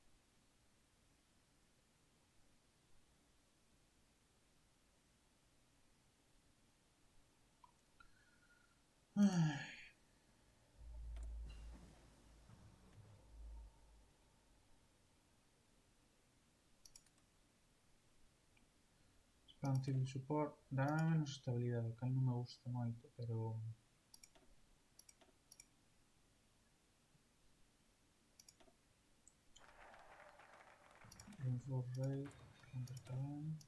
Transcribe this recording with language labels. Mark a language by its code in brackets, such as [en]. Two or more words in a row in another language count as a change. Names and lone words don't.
[en] Ai. Spam civil support [gl] dará menos estabilidade, o cal non me gusta moito, pero [en] reinforce rate, [gl] counter tamén.